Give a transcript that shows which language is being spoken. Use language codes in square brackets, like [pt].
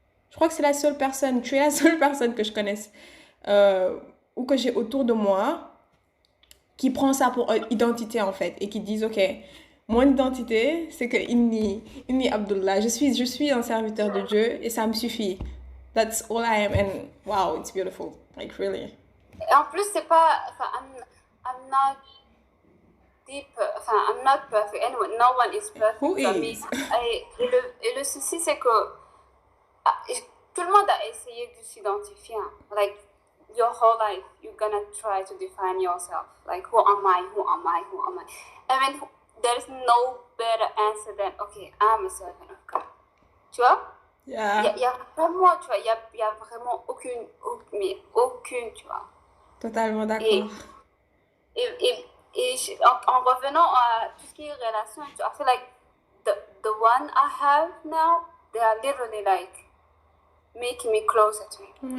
[fr] Je crois que c'est la seule personne, tu es la seule personne que je connaisse ou que j'ai autour de moi qui prend ça pour identité en fait et qui disent, ok, mon identité, c'est que Inni Abdullah, je suis un serviteur de Dieu et ça me suffit. [en] That's all I am and wow, it's beautiful, like really. [fr] Et en plus, c'est pas, [en] I'm not deep, I'm not perfect. Anyway, no one is perfect. Who is? [fr] Et le souci, c'est que tout le monde a essayé de s'identifier. [en] Like, your whole life, you're gonna try to define yourself. Like, who am I? Who am I? Who am I? I mean, there's no better answer than, okay, I'm a servant of God. [fr] Tu vois? [en] Yeah. [fr] Il y a vraiment, tu vois, il y a vraiment aucune, tu vois. Totalement d'accord. Et en revenant à tout ce qui est relation, [en] I feel like the one I have now, they are literally like making me closer to him.